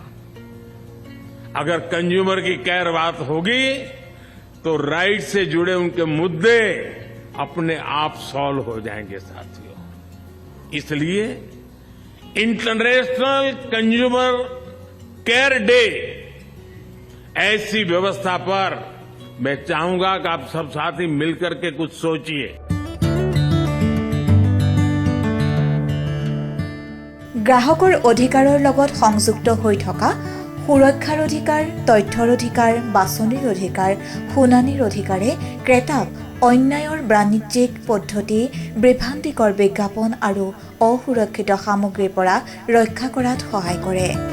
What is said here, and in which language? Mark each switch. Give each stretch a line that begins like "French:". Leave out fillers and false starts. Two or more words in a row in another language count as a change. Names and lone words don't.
Hindi: अगर कंज्यूमर की केयर बात होगी तो राइट से जुड़े उनके मुद्दे अपने आप सॉल्व हो जाएंगे साथियों। इसलिए
English: International Consumer Care Day
Hindi: ऐसी व्यवस्था पर मैं चाहूंगा कि आप सब साथी मिलकर के कुछ सोचिए।
Assamese: গ্ৰাহকৰ অধিকাৰৰ লগত সংযুক্ত হৈ থকা সুৰক্ষাৰ অধিকাৰ, তথ্যৰ অধিকাৰ, বাছনিৰ অধিকাৰ, শুনানিৰ অধিকাৰে ক্ৰেতাক অন্যায়ৰ বাণিজ্যিক পদ্ধতি, বিভ্ৰান্তিকৰ বিজ্ঞাপন আৰু অসুৰক্ষিত সামগ্ৰীৰ পৰা ৰক্ষা কৰাত সহায় কৰে।